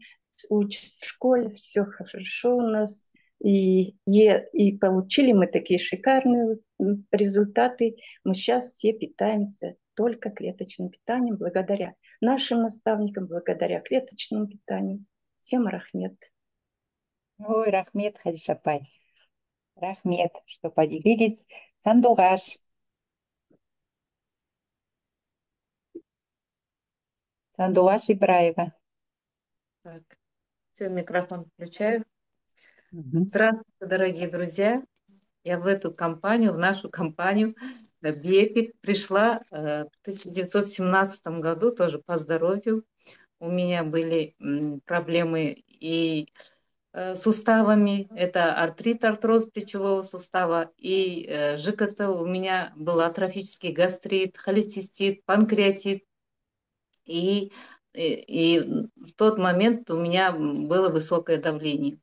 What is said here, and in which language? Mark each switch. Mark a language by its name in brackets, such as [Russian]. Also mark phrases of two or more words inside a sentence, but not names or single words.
[Russian] Учится в школе, все хорошо у нас. И получили мы такие шикарные результаты. Мы сейчас все питаемся только клеточным питанием, благодаря нашим наставникам, благодаря клеточному питанию. Всем рахмет. Ой, рахмет, Хадиша апай. Рахмет, что поделились. Сандуғаш. Сандуғаш Ибраева. Так, все, микрофон включаю. Здравствуйте, дорогие друзья. Я в эту компанию, в нашу компанию BEPIC пришла в 1917 году, тоже по здоровью. У меня были проблемы и суставами, это артрит, артроз плечевого сустава, и ЖКТ, у меня был атрофический гастрит, холецистит, панкреатит, и в тот момент у меня было высокое давление.